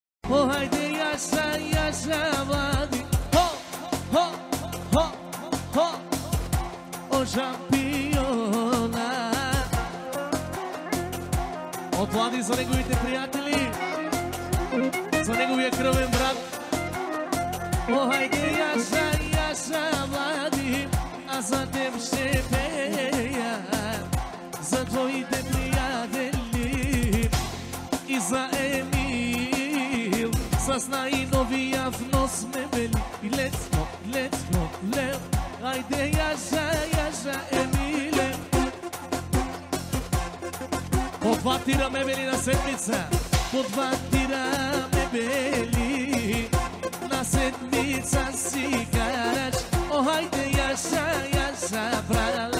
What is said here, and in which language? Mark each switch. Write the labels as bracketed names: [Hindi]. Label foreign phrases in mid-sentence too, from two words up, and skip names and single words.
[Bulgarian] О, хайде, яша, яша, Влади. Хо, хо, хо, хо. О, шампиона. От Влади за неговите приятели, за неговия кръвен брат. О, хайде, яша, яша, Влади, аз за теб ще пея, за твоите приятели и за Емил. С най-новия внос ме бели. [English] Let's go, let's go, let's go. [Bulgarian] Хайде, яша, яша, Емиле. По два тира мебели на седмица, по два тира мебели на седмица си караш. О, хайде, яша, яша, брала.